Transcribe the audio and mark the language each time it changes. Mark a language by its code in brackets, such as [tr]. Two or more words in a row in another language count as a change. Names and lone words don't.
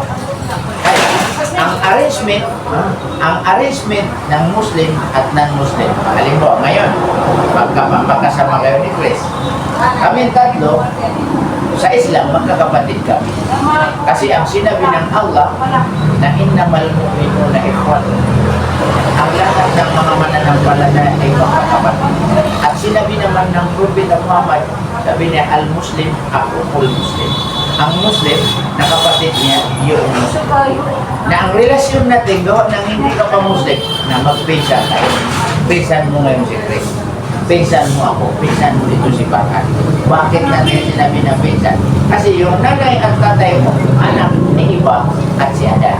[tl] Kaya, ang arrangement ng Muslim at non-Muslim. Halimbawa, ngayon, magkasama kayo ni Chris. Kami tatlo, sa Islam, magkakapatid kami. Kasi ang sinabi ng Allah, na [ar] إنما المؤمنون إخوة. [tl] Ang lahat ng mga mananampalataya ay magkakapatid. At sinabi naman ng Propeta Muhammad, sabi niya, [ar] المسلم، أخو المسلم. [tl] Ang Muslim, na kapatid niya, yung Muslim. Na ang relasyon natin, gawa ng hindi ka pa Muslim, na magpinsan tayo. Pinsan mo ngayon si Chris. Pinsan mo ako, pinsan mo dito si Bakat. Bakit natin sinabi na pinsan? Kasi yung nanay at tatay mo, anak ni Iba at si Adan.